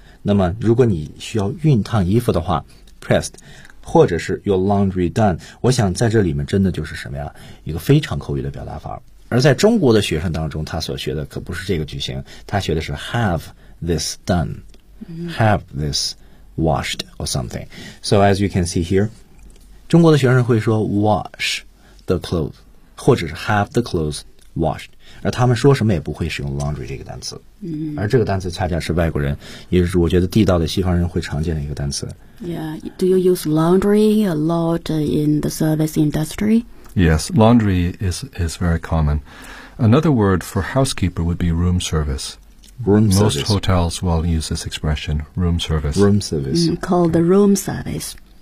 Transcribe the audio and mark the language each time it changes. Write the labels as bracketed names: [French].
[Chinese] 那么如果你需要熨烫衣服的话 pressed 或者是 [English] your laundry done [Chinese] 我想在这里面真的就是什么呀一个非常口语的表达法而在中国的学生当中他所学的可不是这个句型他学的是 [English] have this done、 mm-hmm. have this washed or something. So as you can see here, [Chinese] 中国的学生会说 [English] wash the clothes, [Chinese] 或者是 [English] have the clothes washed. [Chinese] 而他们说什么也不会使用 laundry 这个单词。 Mm-hmm. 而这个单词恰恰是外国人，也是我觉得地道的西方人会常见的一个单词。 [English] Yeah, do you use laundry a lot in the service industry? Yes, laundry is very common. Another word for housekeeper would be room service. Most hotels will use this expression, room service. Room service. Called the room service.